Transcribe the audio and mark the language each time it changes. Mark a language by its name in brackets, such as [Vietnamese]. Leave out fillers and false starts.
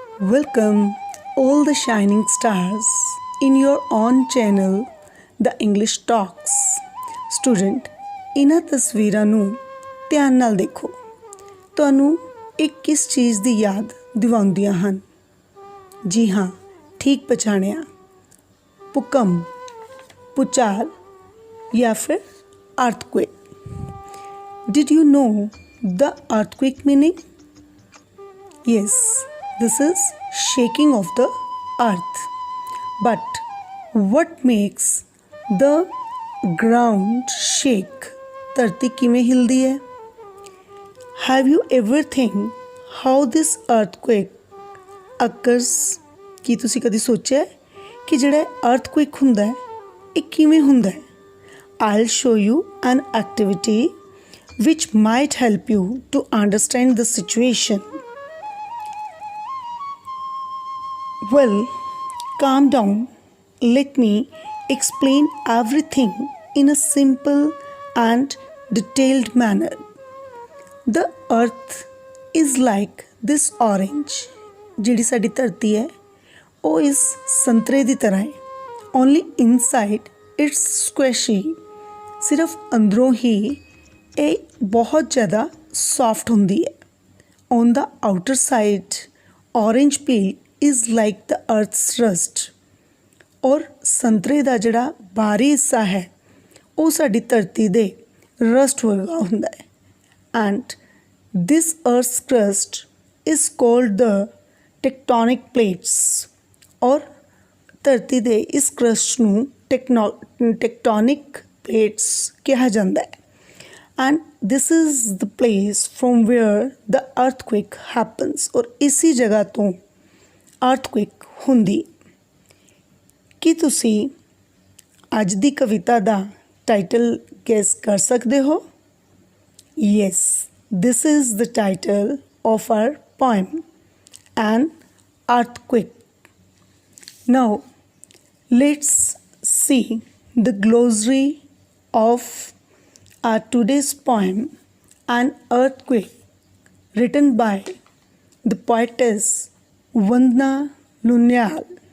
[English] Welcome, all the shining stars, in your own channel, The English Talks. [Punjabi] Student, ਇਹਨਾਂ ਤਸਵੀਰਾਂ ਨੂੰ ਧਿਆਨ ਨਾਲ ਦੇਖੋ। ਤੁਹਾਨੂੰ ਇਹ ਕਿਸ ਚੀਜ਼ ਦੀ ਯਾਦ ਦਿਵਾਉਂਦੀਆਂ ਹਨ? ਜੀ ਹਾਂ, ਠੀਕ ਪਛਾਣਿਆ, ਭੂਕੰਪ, ਭੂਚਾਲ ਜਾਂ ਫਿਰ earthquake. [English] Did you know the earthquake meaning? Yes, this is shaking of the earth. But what makes the ground shake? [Punjabi] ਧਰਤੀ ਕਿਵੇਂ ਹਿਲਦੀ ਹੈ? [English] Have you ever think how this earthquake occurs? [Punjabi] ਕੀ ਤੁਸੀਂ ਕਦੀ ਸੋਚਿਆ ਕਿ ਜਿਹੜਾ earthquake ਹੁੰਦਾ ਹੈ ਇਹ ਕਿਵੇਂ ਹੁੰਦਾ ਹੈ? [English] I'll show you an activity which might help you to understand the situation. Well, calm down. Let me explain everything in a simple and detailed manner. The earth is like this orange. [Punjabi] ਜਿਹੜੀ ਸਾਡੀ ਧਰਤੀ ਹੈ ਉਹ ਇਸ ਸੰਤਰੇ ਦੀ ਤਰ੍ਹਾਂ ਹੈ. [English] Only inside it's squishy. [Punjabi] ਸਿਰਫ ਅੰਦਰੋਂ ਹੀ ਇਹ ਬਹੁਤ ਜ਼ਿਆਦਾ ਸੌਫਟ ਹੁੰਦੀ ਹੈ. [English] On the outer side, orange peel is like the earth's rust. [Punjabi] ਔਰ ਸੰਤਰੇ ਦਾ ਜਿਹੜਾ ਬਾਹਰੀ ਹਿੱਸਾ ਹੈ ਉਹ ਸਾਡੀ ਧਰਤੀ ਦੇ ਰਸਟ ਵਰਗਾ ਹੁੰਦਾ ਹੈ. [English] And this earth's crust is called the tectonic plates. [Punjabi] ਔਰ ਧਰਤੀ ਦੇ ਇਸ ਕਰਸਟ ਨੂੰ ਟੈਕਟੋਨਿਕ ਪਲੇਟਸ ਕਿਹਾ ਜਾਂਦਾ ਹੈ. [English] And this is the place from where the earthquake happens. [Punjabi] ਔਰ ਇਸੀ ਜਗ੍ਹਾ ਤੋਂ earthquake ਹੁੰਦੀ. ਕੀ ਤੁਸੀਂ ਅੱਜ ਦੀ ਕਵਿਤਾ ਦਾ ਟਾਈਟਲ ਗੈਸ ਕਰ ਸਕਦੇ ਹੋ? [English] Yes, this is the title of our poem, An Earthquake. Now, let's see the glossary of our today's poem, An Earthquake, written by the poetess Vandana Lunyal.